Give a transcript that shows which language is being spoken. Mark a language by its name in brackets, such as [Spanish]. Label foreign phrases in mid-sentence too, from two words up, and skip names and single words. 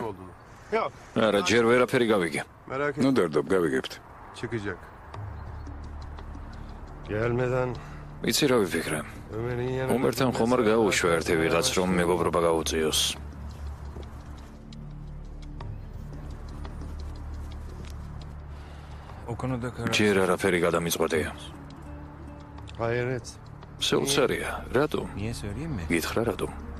[Georgian] არა, ჯერ ვერაფერი გავიგე. ნუ დარდობ, გავიგებთ. [Turkish] Çıkacak. Gelmeden [Georgian] იცი რა ვიფიქრე? [Turkish] Ömer'in yanına [Georgian] უმერთან ხომ არ გაუშვა ერთი ვიღაც რომ მეგობრობა გაუწიოს. ჯერ არაფერი გადამიწყვეტია. [Turkish] hayret. [Georgian] სულცარია, რატო? გითხრა რატო?